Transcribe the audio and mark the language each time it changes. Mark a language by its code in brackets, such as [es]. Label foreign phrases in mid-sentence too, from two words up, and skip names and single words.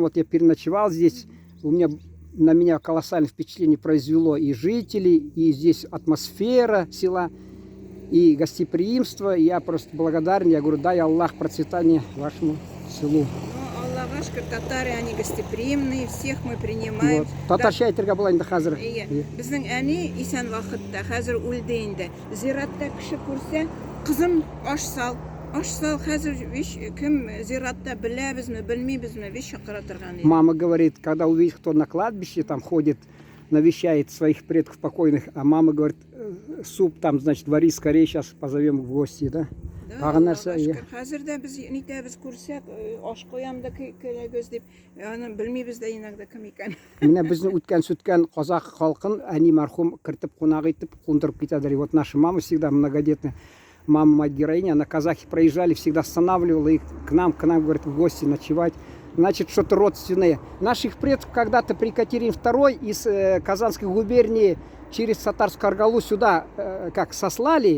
[ru] Вот я переночевал здесь, на меня колоссальное впечатление произвело и жители, и здесь атмосфера села, и гостеприимство. Я просто благодарен, я говорю, дай Аллах процветания вашему селу. Ну, Аллах ашкар, татары, они гостеприимные, всех мы принимаем. Вот. [tt] Татарша айтырга була инде хәзер. Безнең әни исән вакытта, хәзер үлде инде. Зиратта кеше күрсә, кызым, аш сал. Аш сал, хәзер виш кем зиратта беләбезме, белмибезме, виш чакыра торган иде. [ru] Мама говорит, когда увидит, кто на кладбище там ходит, навещает своих предков покойных, а мама говорит, суп там, значит, вари скорее, сейчас позовем в гости, да? [tt] Да, хәзер дә без нитәбез күрсәк, аш куям да көләгез дип, аны белмибез дә иногда кем икән. Менә безнең үткән казак халкын әни мәрхүм кертеп кунак итеп кундырып китәдер. [ru] И вот наша мама всегда многодетная, мама, мать героиня, на казахи проезжали, всегда останавливала их к нам, говорит, в гости ночевать. Значит, что-то родственное. Наших предков когда-то при Екатерине II из Казанской губернии через Татарскую Аргалу сюда как сослали.